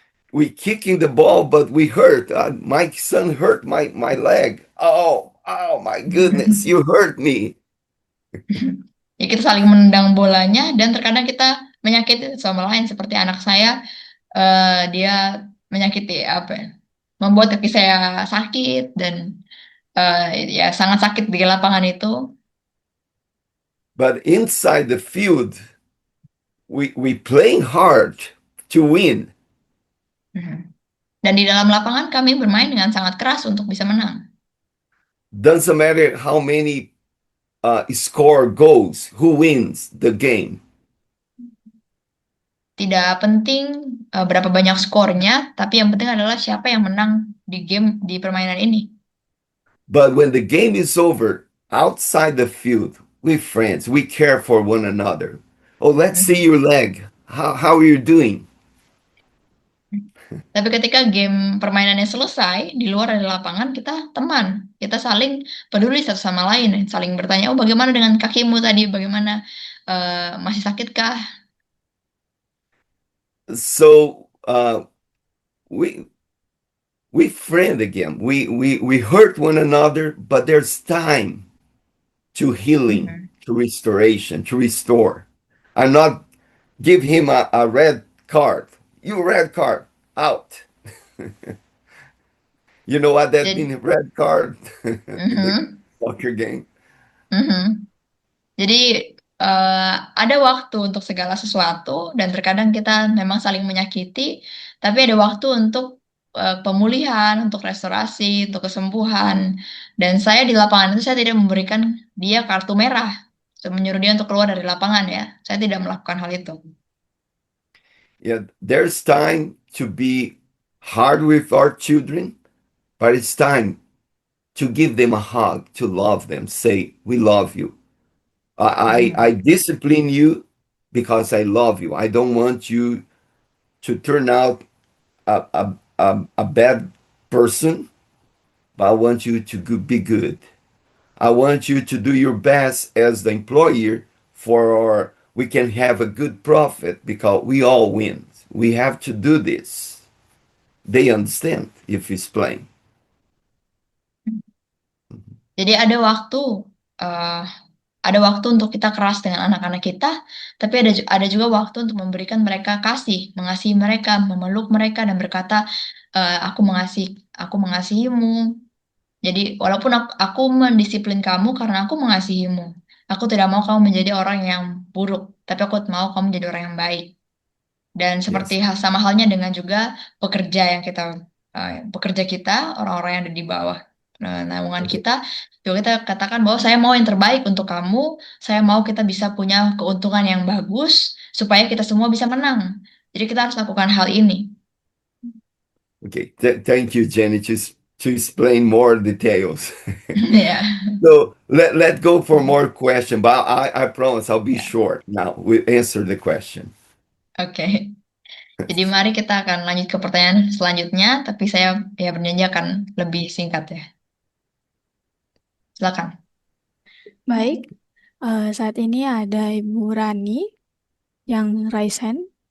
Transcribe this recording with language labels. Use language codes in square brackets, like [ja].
[en] We kicking the ball, but we hurt. My son hurt my leg. Oh, my goodness, you hurt me. [id] Ya, kita saling menendang bolanya dan terkadang kita menyakiti sama lain seperti anak saya, dia menyakiti membuat kaki saya sakit dan ya sangat sakit di lapangan itu. [en] But inside the field, we playing hard to win. [id] Dan di dalam lapangan kami bermain dengan sangat keras untuk bisa menang. [en] Doesn't matter how many score goals, who wins the game. [id] Tidak penting berapa banyak skornya, tapi yang penting adalah siapa yang menang di permainan ini. [en] But when the game is over, outside the field, we're friends. We care for one another. Oh, let's see your leg. How are you doing? [id] Tapi ketika game permainannya selesai, di luar dari lapangan kita teman. Kita saling peduli satu sama lain, saling bertanya, oh bagaimana dengan kakimu tadi, bagaimana masih sakitkah? [en] So we friend again. We hurt one another, but there's time to healing, to restoration, to restore. I'm not give him a red card. You red card out. You know what that means? Red card in the soccer game. [id] Jadi ada waktu untuk segala sesuatu dan terkadang kita memang saling menyakiti, tapi ada waktu untuk pemulihan, untuk restorasi, untuk kesembuhan. Dan saya di lapangan itu saya tidak memberikan dia kartu merah, menyuruh dia untuk keluar dari lapangan ya. Saya tidak melakukan hal itu. [en] Yeah, there's time to be hard with our children, but it's time to give them a hug, to love them, say, we love you. I discipline you because I love you. I don't want you to turn out a bad person, but I want you to be good. I want you to do your best as the employer for we can have a good profit because we all win. We have to do this. They understand if it's plain. [id] Jadi uh, ada waktu untuk kita keras dengan anak-anak kita, tapi ada juga waktu untuk memberikan mereka kasih, mengasihi mereka, memeluk mereka dan berkata, aku mengasihimu. Jadi walaupun aku mendisiplin kamu karena aku mengasihimu. Aku tidak mau kamu menjadi orang yang buruk, tapi aku mau kamu menjadi orang yang baik. Dan seperti [en] Yes. [id] sama halnya dengan juga pekerja kita, orang-orang yang ada di bawah naungan [en] Okay. [id] kita, juga kita katakan bahwa saya mau yang terbaik untuk kamu, saya mau kita bisa punya keuntungan yang bagus supaya kita semua bisa menang. Jadi kita harus lakukan hal ini. [en] Okay. Thank you, Jenny, to explain more details. [id] Ya, [en] So let's go for more question, but I promise I'll be [id] ya. [en] short now. We answer the question. [id] Oke. Jadi mari kita akan lanjut ke pertanyaan selanjutnya, tapi saya ya berjanji akan lebih singkat ya. Silakan. Baik, saat ini ada Ibu Rani yang [en] raise hand.